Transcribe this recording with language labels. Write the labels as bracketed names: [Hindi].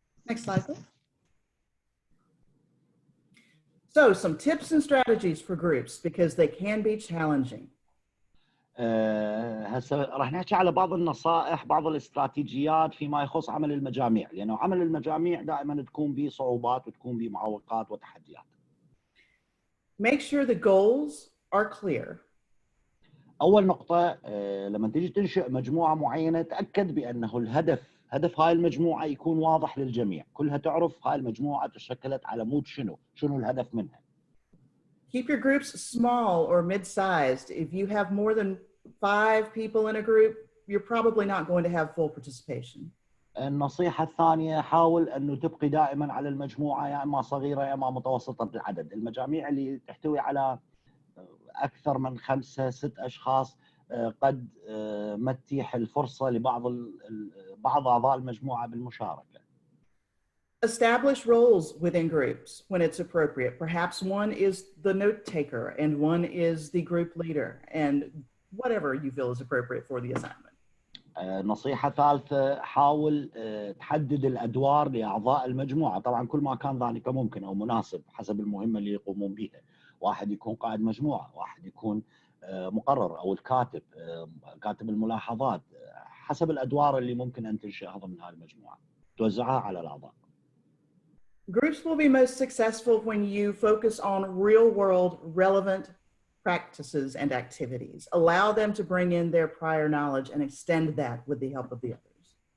[English] Next slide, please. So some tips and strategies for groups because they can be challenging. [Arabic] هسه راح نحكي على بعض النصائح، بعض الاستراتيجيات فيما يخص عمل المجاميع، لأنه عمل المجاميع دائما تكون به صعوبات وتكون به معوقات وتحديات. [English] Make sure the goals are clear. [Arabic] أول نقطة لما تيجي تنشئ مجموعة معينة تأكد بأنه هدف هاي المجموعة يكون واضح للجميع، كلها تعرف هاي المجموعة تشكلت على مود شنو الهدف منها. [English] Keep your groups small or mid-sized. If you have more than 5 people in a group, you're probably not going to have full participation. [Arabic] النصيحة الثانية حاول أنه تبقي دائما على المجموعة يا إما صغيرة يا إما متوسطة العدد. المجاميع اللي تحتوي على أكثر من 5-6 أشخاص قد ما تتيح الفرصة لبعض أعضاء المجموعة بالمشاركة. [English] Establish roles within groups when it's appropriate. Perhaps one is the note taker and one is the group leader, and whatever you feel is appropriate for the assignment. [Arabic] نصيحة ثالثة حاول تحدد الأدوار لأعضاء المجموعة، طبعا كل ما كان ذلك ممكن أو مناسب حسب المهمة اللي يقومون بها. واحد يكون قائد مجموعة، واحد يكون مقرر أو الكاتب، كاتب الملاحظات، حسب الأدوار اللي ممكن أن تنشئها ضمن هذه المجموعة توزعها على الأعضاء. [English] Groups will be most successful when you focus on real-world relevant practices and activities. Allow them to bring in their prior knowledge and extend that with the help of the others.